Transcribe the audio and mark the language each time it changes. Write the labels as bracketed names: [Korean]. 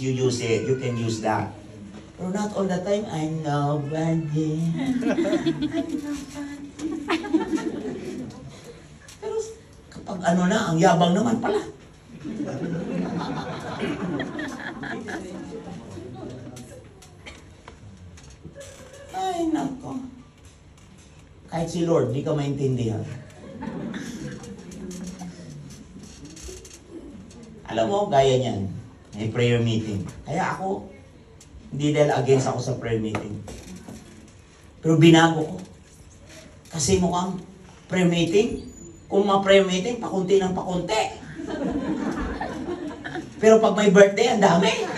[English] You use it. You can use that. [Filipino] Pero [English] not all the time, I'm nobody. [Filipino] Pero kapag ano na, ang yabang naman pala. Ay, nako. Kahit si Lord, di ka maintindihan. Alam mo, gaya niyan, may prayer meeting. Kaya ako, hindi dahil against ako sa prayer meeting. Pero binago ko. Kasi mukhang prayer meeting, kung ma-prayer meeting, pakunti ng pakunti. Pero pag may birthday, ang dami.